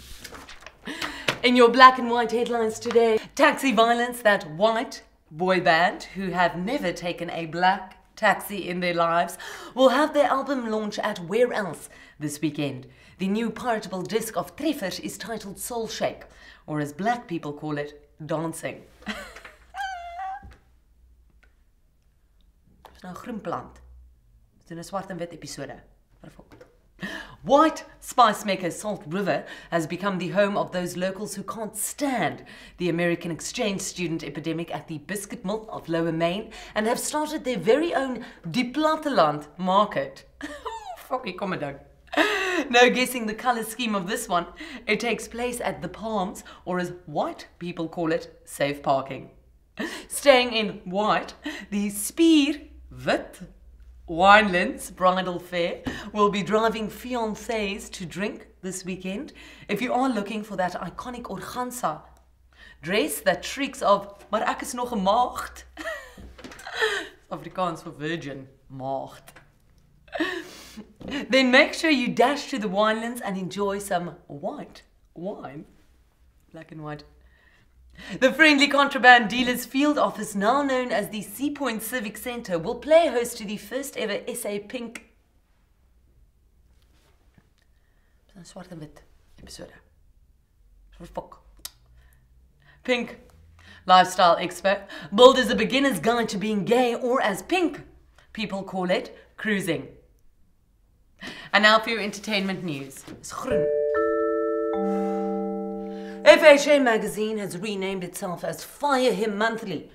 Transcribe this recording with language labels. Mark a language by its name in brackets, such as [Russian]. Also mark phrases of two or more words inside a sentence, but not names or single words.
[English] In your black and white headlines today, taxi violence, that white boy band who have never taken a black taxi in their lives will have their album launch at Where Else this weekend. The new piratable disc of Treffers is titled Soul Shake, or as black people call it, dancing. [Afrikaans] Dis nou 'n groen plant. Dis 'n swart en wit episode. [English] White spice maker Salt River has become the home of those locals who can't stand the American exchange student epidemic at the biscuit mill of Lower Main and have started their very own Die Platteland market. Fucking commandant. No guessing the colour scheme of this one. It takes place at the Palms, or as white people call it, safe parking. Staying in white, the Spier Wit Winelands Bridal Fair will be driving fiancés to drink this weekend. If you are looking for that iconic organza dress that shrieks of, [Afrikaans] maar ek is nog 'n maagd. [English] Afrikaans for virgin, maagd. Then make sure you dash to the winelands and enjoy some white wine. Black and white. The Friendly Contraband Dealers Field Office, now known as the Sea Point Civic Centre, will play host to the first ever SA Pink [Afrikaans] swart en wit [English] episode. Pink Lifestyle Expo, billed as a beginner's guide to being gay, or as pink people call it, cruising. And now for your entertainment news. FHA magazine has renamed itself as Fire Him Monthly.